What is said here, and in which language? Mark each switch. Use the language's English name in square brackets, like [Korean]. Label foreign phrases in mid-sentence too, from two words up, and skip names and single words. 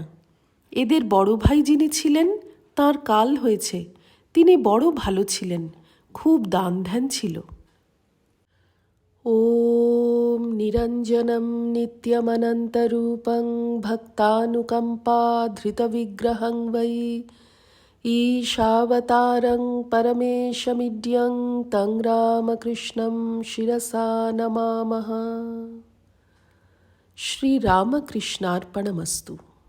[Bangla] এদের বড় ভাই যিনি ছিলেন তাঁর কাল হয়েছে, তিনি বড় ভালো ছিলেন, খুব দান ধ্যান ছিল। [Sanskrit] ওম নিরঞ্জনম নিত্যমনন্তরূপং ভক্তানুকম্পাধৃতবিগ্রহং বৈ ईशावतारं परमेशमिड्यं तं रामकृष्णं शिरसा नमामः। श्रीरामकृष्णार्पणमस्तु।